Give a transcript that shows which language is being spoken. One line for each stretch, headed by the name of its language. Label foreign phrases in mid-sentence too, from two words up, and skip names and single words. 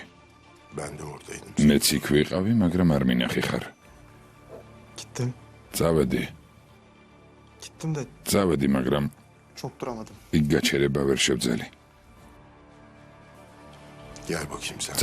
Turkish: ben de oradaydım.
Georgian: მეც იქ ვიყავი, მაგრამ არ მინახი ხარ.
Turkish: Gittim.
Georgian: წავედი,
Turkish: Gittim de
Georgian: წავედი, მაგრამ
Turkish: çok duramadım.
Georgian: იქ გაჩერება ვერ შევძელი.
Turkish: Gel bakayım sen.